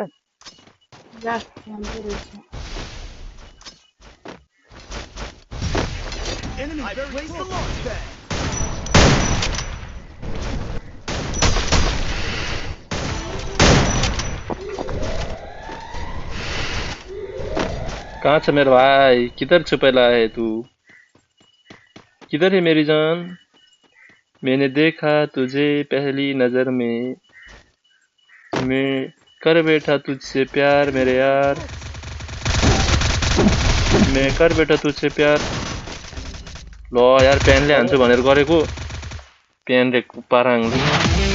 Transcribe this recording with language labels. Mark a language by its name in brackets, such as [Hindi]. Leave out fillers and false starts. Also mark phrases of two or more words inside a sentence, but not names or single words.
[Nepali] लास्ट राम्रो रहेछ [English] Enemy very close. The launch pad. [Nepali] कहाँ छ मेरो [Hindi] भाई किधर छुपेला है तू किधर है मेरी जान मैंने देखा तुझे पहली नजर में मैं कर बैठा तुझसे प्यार मेरे यार मैं कर बैठा तुझसे प्यार [Nepali] ल यार पेनले हान्छु भनेर गरेको पेनले पाराङले